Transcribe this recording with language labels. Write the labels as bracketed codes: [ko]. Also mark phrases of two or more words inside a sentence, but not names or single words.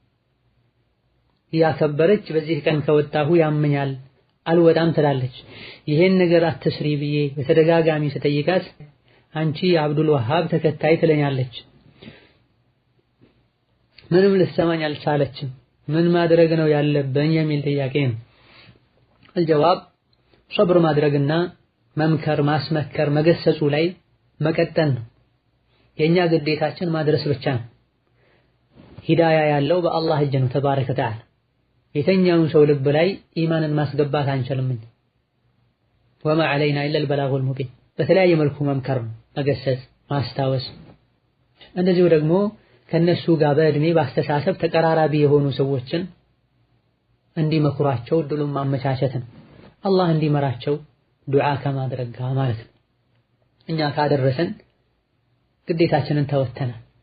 [am] ያከበረች በዚህ ቀን ከወጣሁ ያመኛል አልወጣም ትላለች። ይሄን ነገር አትስሪ ብዬ በተደጋጋሚ ስጠይቃት አንቺ የአብዱል ወሃብ ተከታይ ትለኛለች። ምንም ልትሰማኝ አልቻለችም። ምን ማድረግ ነው ያለብኝ የሚል ጥያቄ ነው። [ar] الجواب صبر [am] ማድረግና መምከር፣ ማስመከር፣ መገሰጹ ላይ መቀጠል ነው። የኛ ግዴታችን ማድረስ ብቻ ነው። ሂዳያ ያለው በአላህ እጅ ነው [ar] تبارك وتعالى። [am] የተኛውን ሰው ልብ ላይ ኢማንን ማስገባት አንችልም። [ar] وما علينا الا البلاغ المبين። [am] በተለያየ መልኩ መምከር፣ መገሰጽ፣ ማስታወስ። እንደዚሁ ደግሞ ከነሱ ጋር በእድሜ ባስተሳሰብ ተቀራራቢ የሆኑ ሰዎችን እንዲመክሯቸው ድሉን ማመቻቸት ነው። አላህ እንዲመራቸው ዱዓ ከማድረግ ጋር ማለት ነው። እኛ ካደረሰን ግዴታችንን ተወተናል።